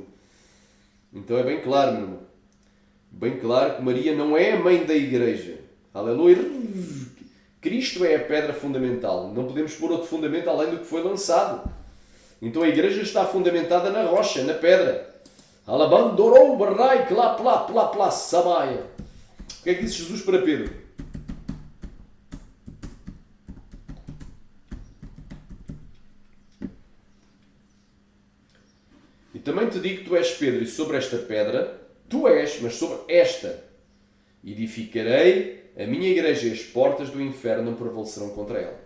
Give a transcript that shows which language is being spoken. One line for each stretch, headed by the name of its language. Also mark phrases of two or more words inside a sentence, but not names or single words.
Portuguese: Então é bem claro, meu irmão. Bem claro que Maria não é a mãe da Igreja. Aleluia. Cristo é a pedra fundamental. Não podemos pôr outro fundamento além do que foi lançado. Então a Igreja está fundamentada na rocha, na pedra. Alabandorou, barrai, clá, plá, plá, plá, samaia. O que é que disse Jesus para Pedro? E também te digo que tu és Pedro, e sobre esta pedra, tu és, mas sobre esta, edificarei a minha igreja, e as portas do inferno não prevalecerão contra ela.